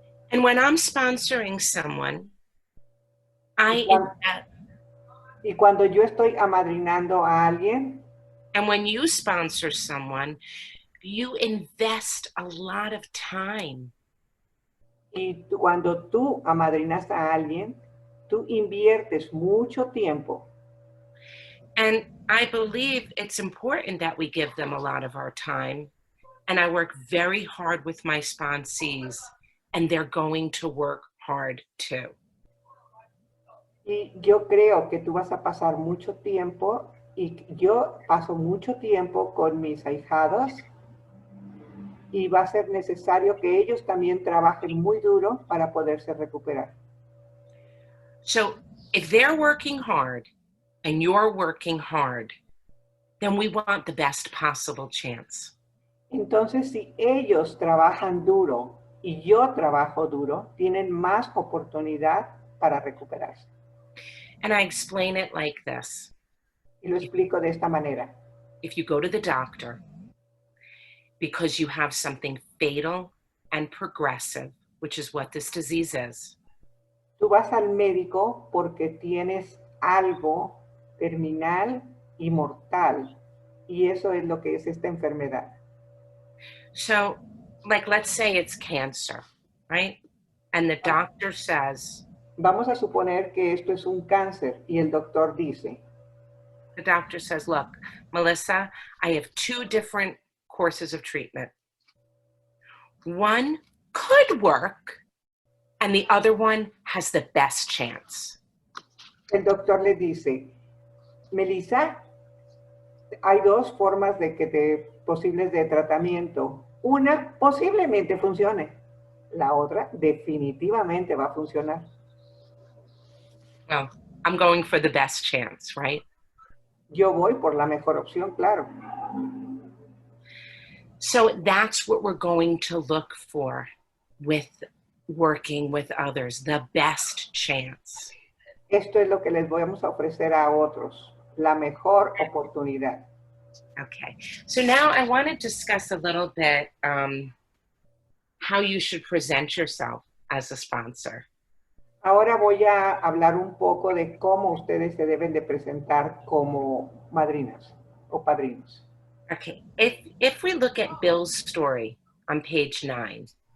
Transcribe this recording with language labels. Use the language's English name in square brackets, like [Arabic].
[English] And when I'm sponsoring someone, [Spanish] Y cuando yo estoy amadrinando a alguien, [English] and when you sponsor someone, you invest a lot of time. [Spanish] y cuando tú amadrinas a alguien, tú inviertes mucho tiempo. [English] And I believe it's important that we give them a lot of our time. And I work very hard with my sponsees, and they're going to work hard too. [Spanish] Y yo creo que tú vas a pasar mucho tiempo, y yo paso mucho tiempo con mis ahijados, y va a ser necesario que ellos también trabajen muy duro para poderse recuperar. [English] So if they're working hard and you're working hard, then we want the best possible chance. [Spanish] Entonces, si ellos trabajan duro y yo trabajo duro, tienen más oportunidad para recuperarse. [English] And I explain it like this. [Spanish] Y lo explico de esta manera. [English] If you go to the doctor because you have something fatal and progressive, which is what this disease is, [Spanish] Tú vas al médico porque tienes algo terminal y mortal, y eso es lo que es esta enfermedad. [English] so like let's say it's cancer, right? And the doctor says, [Spanish] Vamos a suponer que esto es un cáncer y el doctor dice, [English] the doctor says, look, Melissa, I have 2 different courses of treatment. One could work, and the other one has the best chance. [Spanish] el doctor le dice, Melissa, hay 2 formas posibles de tratamiento. Una posiblemente funcione, la otra definitivamente va a funcionar. [English] Well, I'm going for the best chance, right? [Spanish] Yo voy por la mejor opción, claro. [English] So that's what we're going to look for with working with others, the best chance. [Spanish] Esto es lo que les vamos a ofrecer a otros, la mejor oportunidad. [English] Okay, so now I want to discuss a little bit how you should present yourself as a sponsor. [Spanish] Ahora voy a hablar un poco de cómo ustedes se deben de presentar como madrinas o padrinos. [English] Okay, if we look at Bill's story on page 9,